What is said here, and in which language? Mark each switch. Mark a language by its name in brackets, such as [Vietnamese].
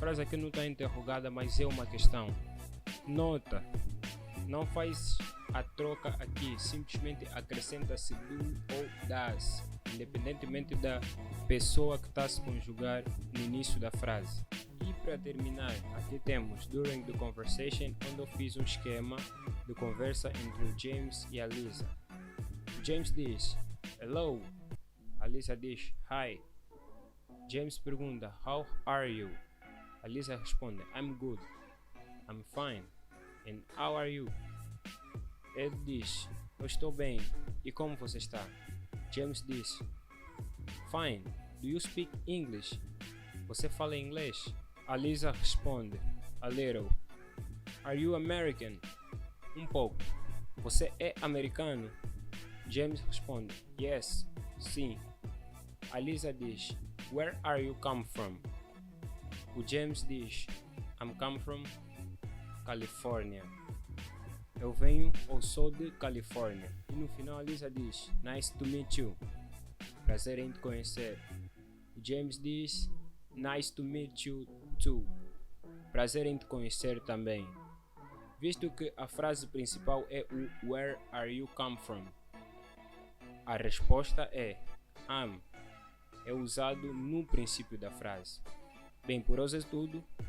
[Portuguese] frase aqui não está interrogada, mas é uma questão. Nota, não faz a troca aqui, simplesmente acrescenta-se do ou das, independentemente da pessoa que está a se conjugar no início da frase. E para terminar, aqui temos [English] During the Conversation, [Portuguese] onde eu fiz um esquema de conversa entre o James e a Lisa. O James diz, hello. A Lisa diz, hi. James pergunta, [English] how are you? [Portuguese] A Lisa responde, [English] I'm good. I'm fine. And how are you? [Portuguese] Ele diz, eu estou bem. E como você está? James diz, fine. [English] Do you speak English? [Portuguese] Você fala inglês? A Lisa responde, [English] a little. Are you American? [Portuguese] Um pouco. Você é americano? James responde, yes, sim. A Lisa diz, [English] where are you come from? [Portuguese] O James diz, [English] I'm come from California. [Portuguese] Eu venho ou sou de Califórnia. E no final a Lisa diz, [English] nice to meet you. [Portuguese] Prazer em te conhecer. O James diz, [English] nice to meet you too. [Portuguese] Prazer em te conhecer também. Visto que a frase principal é o [English] where are you come from, [Portuguese] a resposta é am. É usado no princípio da frase. Bem, por hoje é tudo.